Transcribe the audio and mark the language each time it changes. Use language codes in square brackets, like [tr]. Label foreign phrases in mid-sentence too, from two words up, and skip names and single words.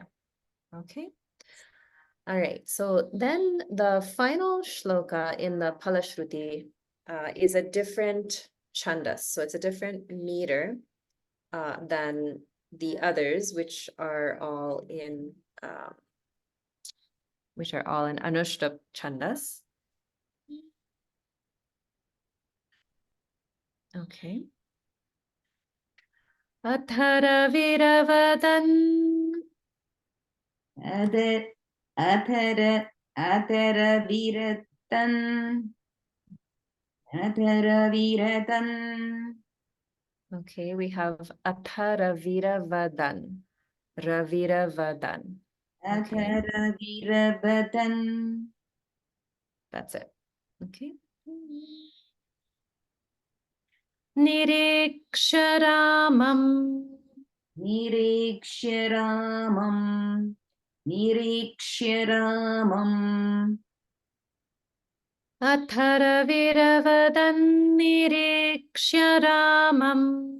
[en] Okay. All right, so then the final shloka in the Palashruti is a different chandas. So it's a different meter than the others, which are all in [sa] Anushtup chandas. [en] Okay. [sa] Athara viravadan. Athara viratan. Athara viratan. [en] Okay, we have [sa] Athara viravadan. Ravira vadan. Athara viravadan. [en] That's it. [sa] Okay. Nireksharamam. Nirekshya Ramam. Nirekshya Ramam. Atharviravan nirekshya ramam.